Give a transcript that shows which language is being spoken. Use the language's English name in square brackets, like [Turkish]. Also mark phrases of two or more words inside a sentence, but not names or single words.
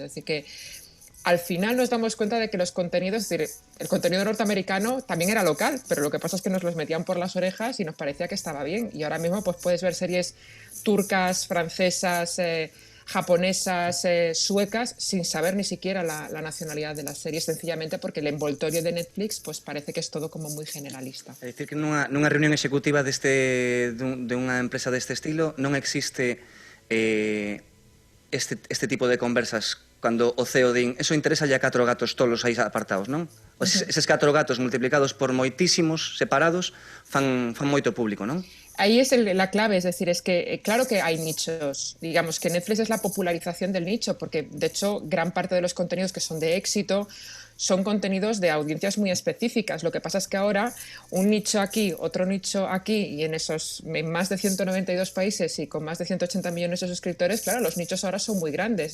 [Spanish] Así que al final nos damos cuenta de que los contenidos, es decir, el contenido norteamericano también era local, pero lo que pasa es que nos los metían por las orejas y nos parecía que estaba bien. Y ahora mismo pues puedes ver series turcas, francesas, japonesas, suecas, sin saber ni siquiera la nacionalidad de las series, sencillamente porque el envoltorio de Netflix pues parece que es todo como muy generalista. [Galician] É dicir que nunha reunión executiva de unha empresa deste estilo non existe este tipo de conversas cando o CEO din, eso interesa ya 4 gatos tolos aí apartados, non? Eses 4 gatos multiplicados por moitísimos separados fan moito público, non? [Spanish] Ahí es la clave, es decir, es que claro que hay nichos, digamos que Netflix es la popularización del nicho, porque de hecho gran parte de los contenidos que son de éxito son contenidos de audiencias muy específicas. Lo que pasa es que ahora un nicho aquí, otro nicho aquí, y en más de 192 países y con más de 180 millones de suscriptores, claro, los nichos ahora son muy grandes.